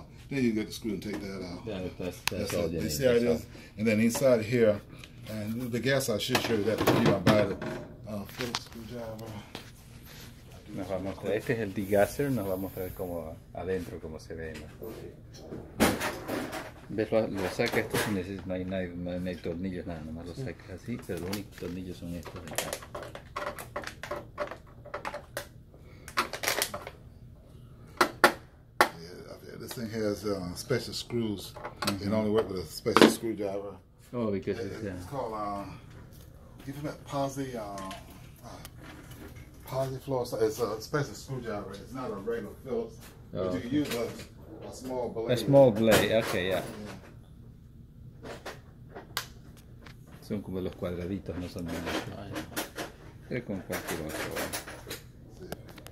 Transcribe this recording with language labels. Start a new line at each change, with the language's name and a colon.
English: Then you get the screw and take that out. That's all you need. See how it is? And then inside here, and the gas I should show you that if you buy the Phillips screwdriver. I
Spanish: Nos va a mostrar, este es el degasser, nos va a mostrar cómo adentro, cómo se ve. ¿Ves? Lo saca esto sin necesidad, no hay tornillos, nada, nomás lo sacas así, pero los únicos tornillos son estos de acá.
English: This thing has special screws. It only works with a special screwdriver. Oh, because it's called give them that posi floor. It's a special screwdriver. It's not a regular Phillips, but you can use a small blade. A small blade, okay, yeah.
Spanish: Son como los cuadraditos, no son nada. Pero con cualquier otro.